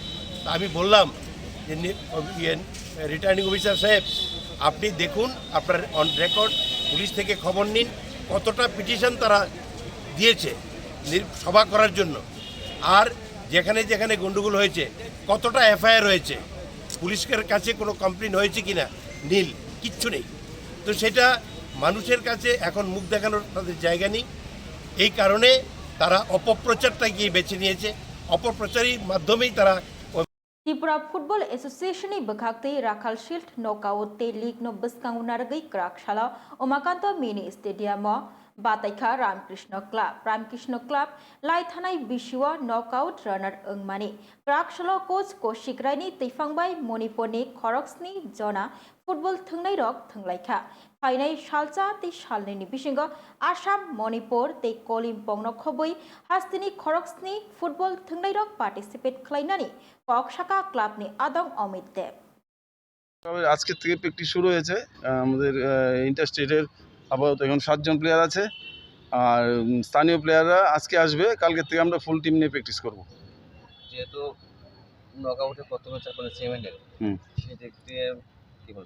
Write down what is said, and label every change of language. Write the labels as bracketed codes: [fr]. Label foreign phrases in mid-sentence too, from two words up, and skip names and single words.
[bn] আমি বললাম যে [en] returning officer [bn] সাহেব, আপনি দেখুন, আপনার [en] on record [bn] পুলিশ থেকে খবর নিন কতটা পিটিশন তারা দিয়েছে সভা করার জন্য, আর যেখানে যেখানে গন্ডগোল হয়েছে কতটা এফআইআর হয়েছে, পুলিশের কাছে কোনো কমপ্লেন হয়েছে কিনা, নীল কিচ্ছু নেই। তো সেটা মানুষের কাছে এখন মুখ দেখানোর তাদের জায়গা নেই, এই কারণে তারা অপপ্রচারটা গিয়ে বেছে নিয়েছে। অপপ্রচারের মাধ্যমেই তারা [trp] Tripura Football Association ni bekhakti Rakhal Shield Knockout te League no Buskang Unargai Krak Shala Omakanto Mini Stadium Bataikha Ramkrishna Club Lai Thanai Bishwa [en] Knockout Runner [trp] Engmani Krak Shala Coach Koshikraini Teifangbai Moniponi Khoroksni Jona Football Thungnai Rok Thunglaikha Fainai Shalcha te Shalni Bishingo Assam Manipur te Kolimpong no Khoboi Hastini Khoroksni Football Thungnai Rok participate Klainani ককশাকা ক্লাব নি আদং অমিত দেব। [bn] তবে আজকে থেকে প্র্যাকটিস শুরু হয়েছে। আমাদের ইন্টারস্টেটের আপাতত এখন 7 জন প্লেয়ার আছে, আর স্থানীয় প্লেয়াররা আজকে আসবে। কালকে থেকে আমরা [en] full team [bn] নিয়ে প্র্যাকটিস করব। যেহেতু নকআউটে প্রথম ম্যাচ আপনাদের সেমিফাইনাল, সেই দিক দিয়ে কি বলবো?